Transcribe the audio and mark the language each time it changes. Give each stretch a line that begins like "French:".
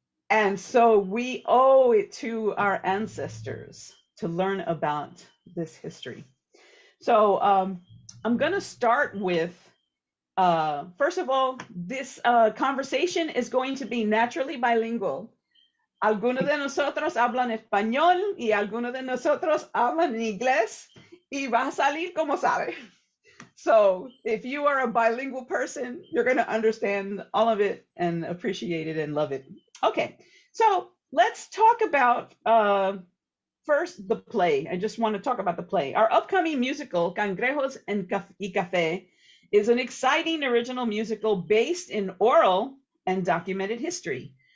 English: And so we owe it to our ancestors to learn about this history. So I'm going to start with, first of all, this conversation is going to be naturally bilingual.
Spanish: Algunos de nosotros hablan español y algunos de nosotros hablan inglés y va a salir como sabe.
English: So if you are a bilingual person, you're going to understand all of it and appreciate it and love it. Okay, so let's talk about first the play. I just want to talk about the play. Our upcoming musical, Cangrejos y Café, is an exciting original musical based in oral and documented history.